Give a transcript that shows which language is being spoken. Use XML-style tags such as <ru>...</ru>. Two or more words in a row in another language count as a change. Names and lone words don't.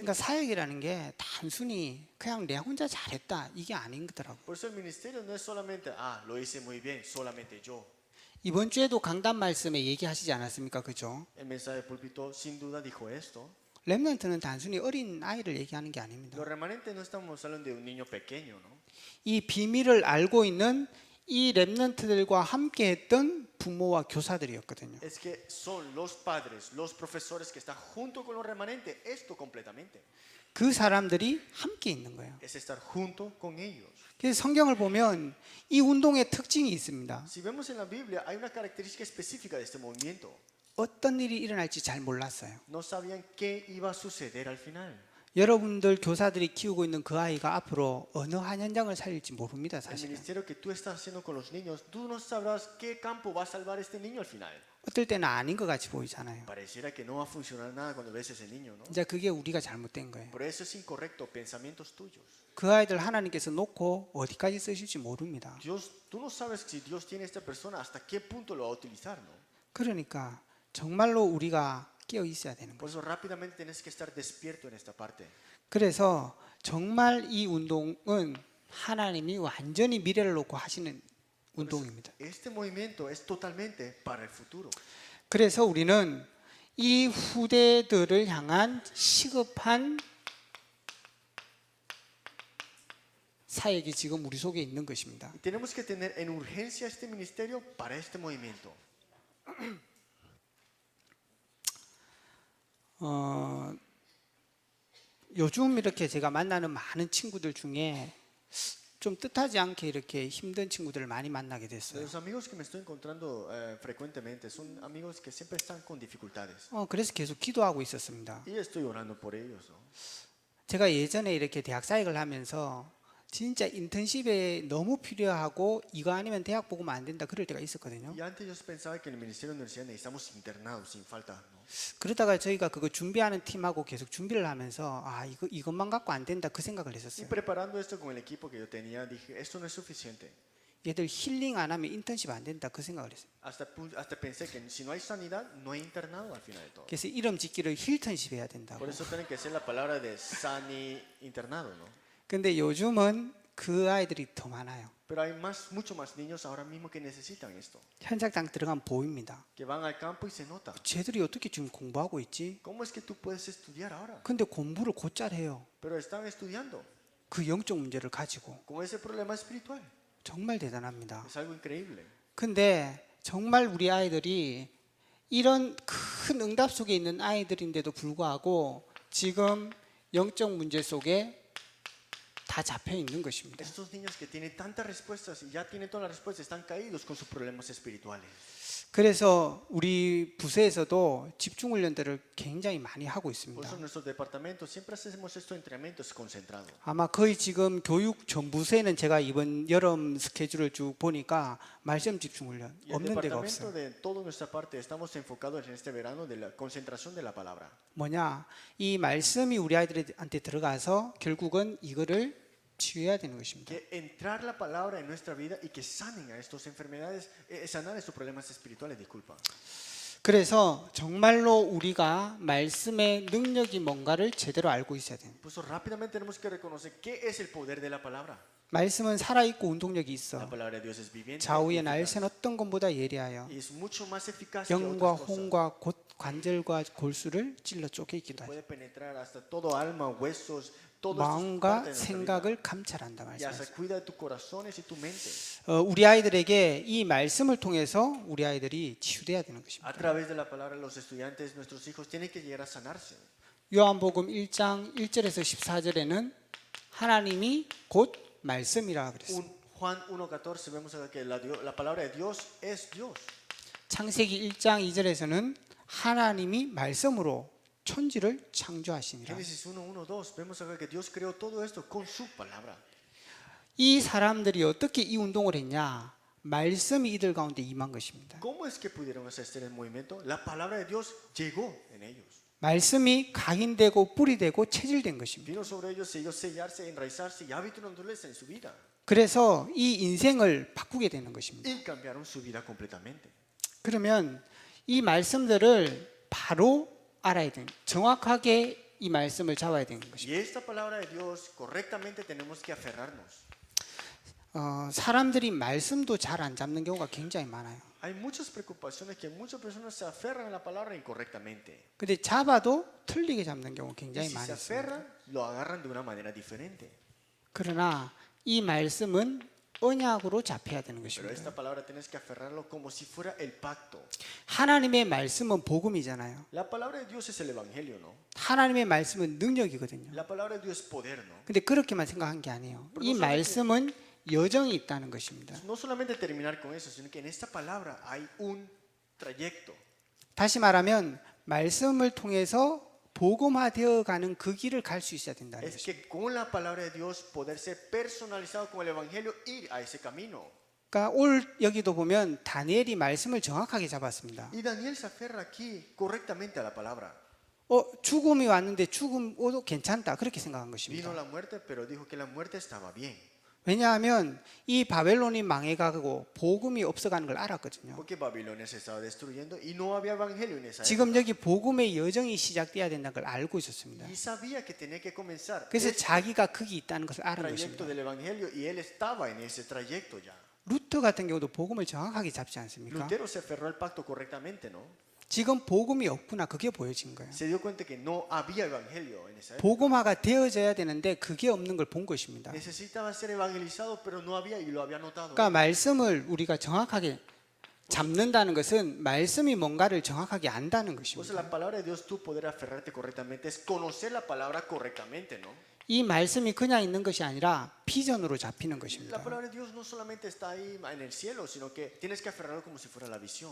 <ko>그러니까 사역이라는 게 단순히 그냥 내 혼자 잘했다 이게 아닌 거더라고요.</ko> <es>Por eso el ministerio no es solamente, lo hice muy bien, solamente yo.</es> <ko>이번 주에도 강단 말씀에 얘기하시지 않았습니까? 그죠?</ko> <es>El mensaje de púlpito sin duda dijo esto.</es> <ko>렘넌트는 단순히 어린 아이를 얘기하는 게 아닙니다.</ko> <es>Los remanentes no estamos hablando de un niño pequeño, ¿no?</es> <ko>이 비밀을 알고 있는 이 렘넌트들과 함께 했던 부모와 교사들이었거든요.</ko> <es>Es que son los padres, los profesores que están junto con los remanentes, esto completamente.</es> <ko>그 사람들이 함께 있는 거예요.</ko> <es>Es estar junto con ellos.</es> <ko>그래서 성경을 보면 이 운동의 특징이 있습니다.</ko> <es>Si vemos en la Biblia, hay una característica específica de este movimiento.</es> <ko>어떤 일이 일어날지 잘 몰랐어요.</ko> <es>No sabían qué iba a suceder al final.</es> <ko>여러분들 교사들이 키우고 있는 그 아이가 앞으로 어느 한 현장을 살릴지 모릅니다,</ko> <es>El</es> <ko>사실은.</ko> <es>ministerio que tú estás haciendo con los niños, tú no sabrás qué campo va a salvar este niño al final.</es> <ko>어떨 때는 아닌 것 같이 보이잖아요.</ko> <es>Pareciera que no va a funcionar nada cuando ves ese niño, ¿no?</es> <ko>이제 그게 우리가 잘못된 거예요.</ko> <es>Por eso es incorrecto, pensamientos tuyos.</es> <ko>그 아이들 하나님께서 놓고 어디까지 쓰실지 모릅니다.</ko> <es>Dios, tú no sabes si Dios tiene a esta persona hasta qué punto lo va a utilizar, ¿no?</es> <ko>그러니까 정말로 우리가 깨어 있어야 되는 거예요.</ko> <es>Por eso rápidamente tienes que estar despierto en esta parte.</es> <ko>그래서 정말 이 운동은 하나님이 완전히 미래를 놓고 하시는 운동입니다.</ko> <es>Este movimiento es totalmente para el futuro.</es> <ko>그래서 우리는 이 후대들을 향한 시급한 사역이 지금 우리 속에 있는 것입니다.</ko> <es>Y tenemos que tener en urgencia este ministerio para este movimiento.</es> <ko>요즘 이렇게 제가 만나는 많은 친구들 중에 좀 뜻하지 않게 이렇게 힘든 친구들을 많이 만나게 됐어요.</ko> <es>Los amigos que me estoy encontrando frecuentemente son amigos que siempre están con dificultades.</es> <ko>그래서 계속 기도하고 있었습니다.</ko> <es>Y estoy orando por ellos, ¿no?</es> <ko>제가 예전에 이렇게 대학 사역을 하면서 진짜 인턴십에 너무 필요하고 이거 아니면 대학 보고만 안 된다 그럴 때가 있었거든요.</ko> <es>Y antes yo pensaba que en el ministerio de universidad necesitamos internados sin falta, ¿no?</es> <ko>그러다가 저희가 그거 준비하는 팀하고 계속 준비를 하면서 이것만 갖고 안 된다 그 생각을</ko> <es>Y</es> <ko>했었어요.</ko> <es>preparando esto con el equipo que yo tenía, dije, esto no es suficiente.</es> <ko>얘들 힐링 안 하면 인턴십 안 된다 그 생각을 했어요.</ko> <es>Hasta pensé que si no hay sanidad, no hay internado al final de todo.</es> <ko>그래서 이름 짓기를 힐턴십 해야 된다고.</ko> <es>Por eso tiene que ser la palabra de sani internado, ¿no?</es> <ko>근데 요즘은 그 아이들이 더 많아요.</ko> <es>Pero hay mucho más niños ahora mismo que necesitan esto,</es> <ko>현장장 들어가면 보입니다.</ko> <es>que van al campo y se nota.</es> <ko>쟤들이 어떻게 지금 공부하고 있지?</ko> <es>¿Cómo es que tú puedes estudiar ahora?</es> <ko>근데 공부를 곧잘 해요.</ko> <es>Pero están estudiando</es> <ko>그 영적 문제를 가지고.</ko> <es>con ese problema espiritual.</es> <ko>정말 대단합니다.</ko> <es>Es algo increíble.</es> <ko>근데 정말 우리 아이들이 이런 큰 응답 속에 있는 아이들인데도 불구하고 지금 영적 문제 속에 다 잡혀 있는 것입니다.</ko> <es>Estos niños que tienen tantas respuestas y ya tienen todas las respuestas están caídos con sus problemas espirituales.</es> <ko>그래서 우리 부서에서도 집중 훈련들을 굉장히 많이 하고</ko> <es>Por</es> <ko>있습니다.</ko> <es>eso en nuestros departamentos siempre hacemos estos entrenamientos concentrados.</es> <ko>아마 거의 지금 교육 전 부서에는 제가 이번 여름 스케줄을 쭉 보니까 말씀 집중 훈련</ko> <es>Y el</es> <ko>없는 데가</ko> <es>departamento</es> <ko>없어요.</ko> <es>de toda nuestra parte estamos enfocados en este verano de la concentración de la palabra.</es> <ko>뭐냐? 이 말씀이 우리 아이들한테 들어가서 결국은 이거를 치유해야 되는 것입니다.</ko> <es>Que entrar la palabra en nuestra vida y que sanen a estas enfermedades, sanar estos problemas espirituales, disculpa.</es> <ko>그래서 정말로 우리가 말씀의 능력이 뭔가를 제대로 알고 있어야 돼요.</ko> <es>Por eso rápidamente tenemos que reconocer qué es el poder de la palabra.</es> <ko>말씀은 살아있고 운동력이</ko> <es>La</es> <ko>있어.</ko> <es>palabra de Dios es viviente</es> <ko>좌우의</ko> <es>eficaz,</es> <ko>날쌘 어떤 것보다 예리하여</ko> <es>y es mucho más eficaz que</es> <ko>영과</ko> <es>otras cosas.</es> <ko>혼과 관절과 골수를 찔러 쪼개기도 하죠.</ko> <es>Puede penetrar hasta todo alma, huesos, todas</es> <ko>마음과</ko> <es>partes de nuestra vida.</es> <ko>생각을 감찰한다</ko> <es>Y hasta</es> <ko>말씀하셨어요.</ko> <es>cuida de tus corazones y tu mente.</es> <ko>우리 아이들에게 이 말씀을 통해서 우리 아이들이 치유돼야 되는 것입니다.</ko> <es>A través de la palabra, los estudiantes, nuestros hijos, tienen que llegar a sanarse.</es> <ko>요한복음 1장 1절에서 14절에는 하나님이 곧 말씀이라 그랬어요.</ko> <es>Juan 1.14 vemos acá que la palabra de Dios es Dios.</es> <ko>창세기 1장 2절에서는 하나님이 말씀으로 천지를 창조하시니라.</ko> <es>Génesis 1.1.2 vemos acá que Dios creó todo esto con su palabra.</es> <ko>이 사람들이 어떻게 이 운동을 했냐? 말씀이 이들 가운데 임한 것입니다.</ko> <es>¿Cómo es que pudieron hacer este movimiento? La palabra de Dios llegó en ellos.</es> <ko>말씀이 각인되고 뿌리되고 체질된 것입니다.</ko> <es>Vino sobre ellos, ellos sellarse, enraizarse y hábito naturaleza en su vida.</es> <ko>그래서 이 인생을 바꾸게 되는 것입니다.</ko> <es>Y cambiaron su vida completamente.</es> <ko>그러면 이 말씀들을 바로 알아야 되는, 정확하게 이 말씀을 잡아야 되는 것입니다.</ko> <es>Y esta palabra de Dios correctamente tenemos que aferrarnos.</es> <ko>사람들이 말씀도 잘 안 잡는 경우가 굉장히 많아요.</ko> <es>Hay muchas preocupaciones que muchas personas se aferran a la palabra incorrectamente.</es> <ko>근데 잡아도 틀리게 잡는 경우</ko> <es>Y</es> <ko>굉장히</ko> <es>si se</es> <ko>많이 있습니다.</ko> <es>aferran, lo agarran de una manera diferente.</es> <ko>그러나 이 말씀은 언약으로 잡혀야 되는</ko> <es>Pero</es> <ko>것입니다.</ko> <es>esta palabra tienes que aferrarlo como si fuera el pacto.</es> <ko>하나님의 말씀은 복음이잖아요.</ko> <es>La palabra de Dios es el evangelio, ¿no?</es> <ko>하나님의 말씀은 능력이거든요.</ko> <es>La palabra de Dios es poder, ¿no?</es> <ko>근데 그렇게만 생각한 게 아니에요. 이 말씀은 여정이 있다는 것입니다.</ko> <es>No solamente terminar con eso, sino que en esta palabra hay un trayecto.</es> <ko>다시 말하면 말씀을 통해서 복음화되어 가는 그 길을 갈 수 있어야 된다는</ko> <es>Es</es> <ko>것입니다.</ko> <es>que con la palabra de Dios poder ser personalizado con el evangelio, ir a ese camino.</es> <ko>그러니까 올 여기도 보면 다니엘이 말씀을 정확하게 잡았습니다.</ko> <es>Y Daniel se aferra aquí correctamente a la palabra.</es> <ko>죽음이 왔는데 죽음도 괜찮다 그렇게 생각한 것입니다.</ko> <es>Vino la muerte, pero dijo que la muerte estaba bien.</es> <ko>왜냐하면 이 바벨론이 망해가고 복음이 없어가는 걸 알았거든요.</ko> <es>Porque Babilonia se estaba destruyendo y no había evangelio en esa época.</es> <ko>지금 여기 복음의 여정이 시작돼야 된다는 걸 알고 있었습니다.</ko> <es>Y sabía que tenía que comenzar</es> <ko>그래서</ko> <es>este</es> <ko>자기가 거기 있다는 것을 알은</ko> <es>trayecto</es> <ko>것입니다.</ko> <es>del evangelio y él estaba en ese trayecto ya.</es> <ko>루터 같은 경우도 복음을 정확하게 잡지 않습니까?</ko> <es>Lutero se aferró al pacto correctamente, ¿no?</es> <ko>지금 복음이 없구나 그게 보여진 거예요.</ko> <es>Se dio cuenta que no había evangelio en esa época.</es> <ko>복음화가 되어져야 되는데 그게 없는 걸 본 것입니다.</ko> <es>Necesitaba ser evangelizado, pero no había y lo había notado.</es> <ko>그러니까 말씀을 우리가 정확하게 잡는다는 것은 말씀이 뭔가를 정확하게 안다는</ko> <es>Pues</es> <ko>것입니다.</ko> <es>la palabra de Dios, tú poder aferrarte correctamente, es conocer la palabra correctamente, ¿no?</es> <ko>이 말씀이 그냥 있는 것이 아니라 비전으로 잡히는</ko> <es>La</es> <ko>것입니다.</ko> <es>palabra de Dios no solamente está ahí en el cielo, sino que tienes que aferrarlo como si fuera la visión.</es>